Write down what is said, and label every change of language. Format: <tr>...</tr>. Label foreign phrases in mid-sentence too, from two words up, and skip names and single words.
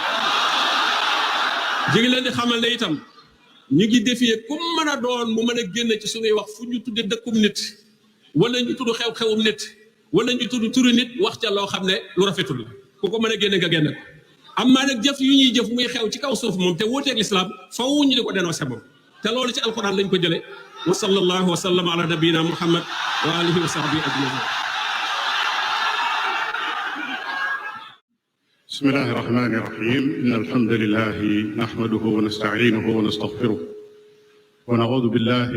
<wo>ñi ngi leen di xamal ne itam ñu ngi défier ku mën a doon mu mën a génn ci suñuy wax fu ñu tudde dëkkum nit wala ñu tudd xew-xewum nit wala ñu tudd turu nit wax ca loo xam ne lu rafetul la ku ko mën a génne nga génne ko am maa nag jëf yu ñuy jëf muy xew ci kaw suuf moom te wuuteeg lislaam faw ñu di ko dénoncé moom te loolu ci alquran lañ ko jële</wo> <ar>وصلى الله وسلم على نبينا محمد وعلى آله وصحبه أجمعين بسم الله الرحمن الرحيم إن الحمد لله نحمده ونستعينه ونستغفره ونعوذ بالله</ar>